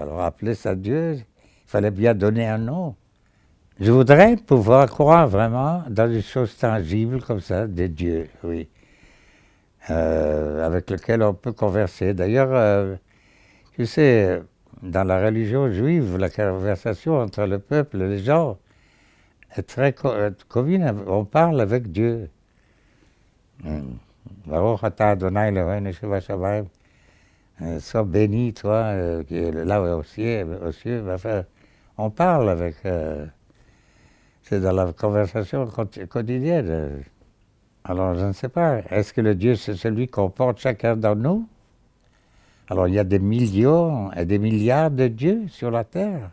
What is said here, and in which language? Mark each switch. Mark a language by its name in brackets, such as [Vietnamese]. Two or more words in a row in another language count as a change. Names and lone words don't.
[French] Alors, appeler ça Dieu, il fallait bien donner un nom. Je voudrais pouvoir croire vraiment dans des choses tangibles comme ça, des dieux, oui, avec lesquels on peut converser. D'ailleurs, tu sais, dans la religion juive, la conversation entre le peuple et les gens est très commune. On parle avec Dieu. [Hebrew] ברוך אתה אדוני אלוהינו מלך השמיים. [French] Sois béni, toi, qui est là aux cieux. Enfin, on parle avec... c'est dans la conversation quotidienne. Alors, je ne sais pas. Est-ce que le Dieu, c'est celui qu'on porte chacun d'entre nous? Alors, il y a des millions et des milliards de dieux sur la terre.